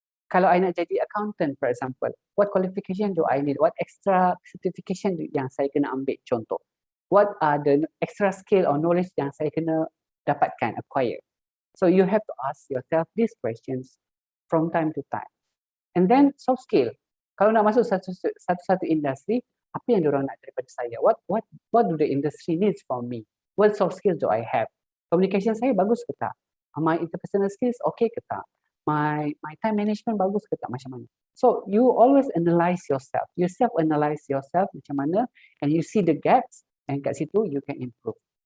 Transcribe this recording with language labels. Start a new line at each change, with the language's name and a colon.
Malay: Kalau
English: I
Malay: nak jadi
English: accountant, for example, what qualification do I need? What extra certification
Malay: yang saya kena ambil, contoh?
English: What are the extra skill or knowledge
Malay: yang saya kena dapatkan,
English: acquire? So you have to ask yourself these questions from time to time. And then soft skill.
Malay: Kalau nak masuk satu industri, apa yang diorang nak daripada saya?
English: What do the industry needs from me? What soft skills do I have?
Malay: Communication saya bagus ke tak?
English: My interpersonal skills okay
Malay: ke tak?
English: My time management
Malay: bagus ke tak? Macam mana?
English: So you always analyze yourself. You self-analyze yourself
Malay: macam mana,
English: and you see the gaps, and
Malay: kat situ
English: you can improve.